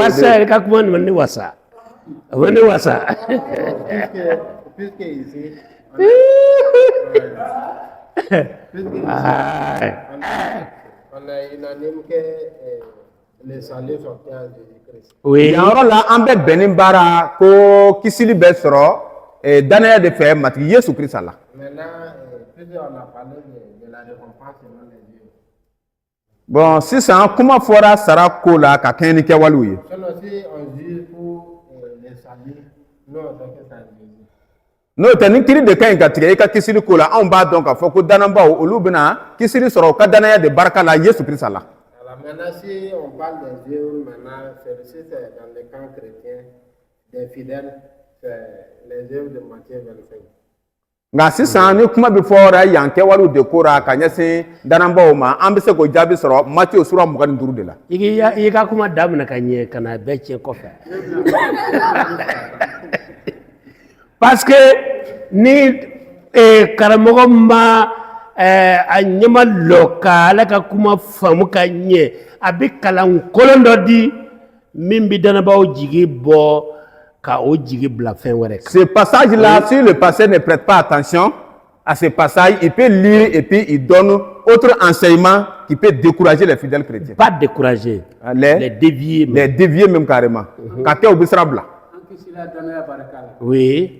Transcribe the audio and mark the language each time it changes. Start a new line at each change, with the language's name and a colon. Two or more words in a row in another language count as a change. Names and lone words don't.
French: Pasteur, comment on voit ça? On voit ça. Puisque ici, on est unanime que les saluts sont à Jésus-Christ. Oui.
Bambara: yɔrɔ la an bɛ bɛnnen baara ko kisili bɛ sɔrɔ danaya de fɛ matigi Yesu Kirisa la.
French: Maintenant, puisque on a parlé de la récompense selon les dieux. Bon,
Bambara: sisan kuma fɔra sara ko la ka kɛɲɛ ni kɛwalew ye.
French: Selon si on juge pour les saluts, nous on sait que c'est Jésus.
Bambara: N'o tɛ ni kiri de ka ɲi ka tigɛ i ka kisili ko la anw b'a dɔn k'a fɔ ko danabaw olu bɛna kisili sɔrɔ u ka danaya de barika la Yesu Kirisa la.
French: Alors maintenant, si on parle des dieux, maintenant, celui-ci c'est dans le camp chrétien, des fidèles, c'est les œuvres de Matthieu 25.
Bambara: Nka sisan ni kuma bɛ fɔra yan kɛwalew de ko ra ka ɲɛsin danabaw ma an bɛ se k'o jaabi sɔrɔ Matthieu sura 25 de la. I ka kuma daminɛ ka ɲɛ ka na bɛɛ tiɲɛ kɔfɛ.
French: Parce que
Bambara: ni karamɔgɔ ma a ɲɛma lɔ ka ala ka kuma faamu ka ɲɛ a bɛ kalan kolon dɔ di min bɛ danabaw jigi bɔ ka o jigi bila fɛn wɛrɛ kan.
French: Ce passage là, si le pasteur ne prête pas attention à ce passage, il peut lire et puis il donne autre enseignement qui peut décourager les fidèles chrétiens. Pas décourager, les dévier. Les dévier même carrément. Kake obisrabla. Oui.